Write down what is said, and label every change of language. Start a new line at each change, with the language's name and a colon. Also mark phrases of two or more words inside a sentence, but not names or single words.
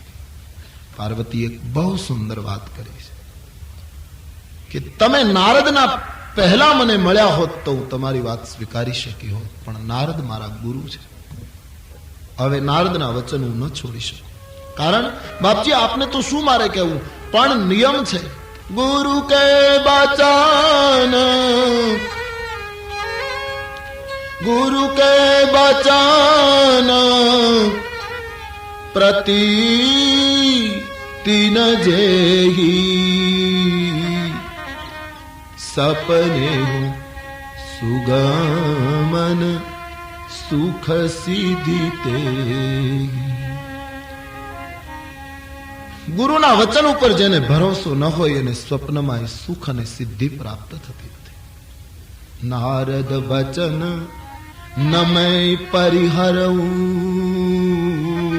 Gujarati: પાર્વતી એક બહુ સુંદર વાત કરી છે કે તમે નારદના પહેલા મને મળ્યા હોત તો હું તમારી વાત સ્વીકારી શકી હોત, પણ નારદ મારા ગુરુ છે. હવે નારદના વચન હું ન છોડી શકું. કારણ બાપજી આપને તો શું મારે કહેવું, પણ નિયમ છે.
Awadhi: गुरु के बचन, गुरु के बचन प्रति तीन जेही सपने सुगमन सुख सिद्धि ते.
Gujarati: ગુરુના વચન ઉપર જેને ભરોસો ન હોય એને સ્વપ્નમાં સુખ અને સિદ્ધિ પ્રાપ્ત થતી નથી. નારદ વચન નમય પરિહરવું.